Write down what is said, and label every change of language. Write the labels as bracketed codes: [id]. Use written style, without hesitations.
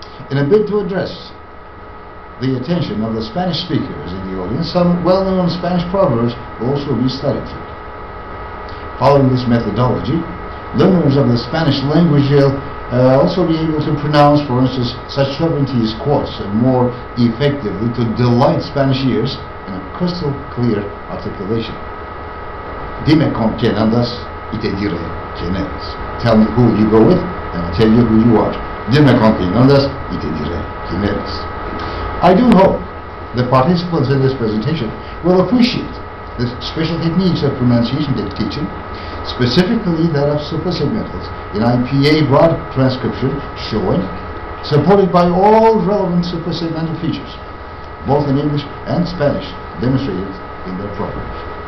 [en] In a bid to address the attention of the Spanish speakers in the audience, some well-known Spanish proverbs will also be studied here. Following this methodology, learners of the Spanish language will also be able to pronounce, for instance, such sovereignties quotes more effectively to delight Spanish ears in a crystal clear articulation. [es] Dime con quién andas y te diré quién eres. [en] Tell me who you go with and I'll tell you who you are. [es] Dime con quién andas y te diré quién eres. [en] I do hope the participants in this presentation will appreciate the special techniques of pronunciation teaching, specifically that of suprasegmentals in IPA broad transcription, showing, supported by all relevant suprasegmental features, both in English and Spanish, demonstrated in their programs.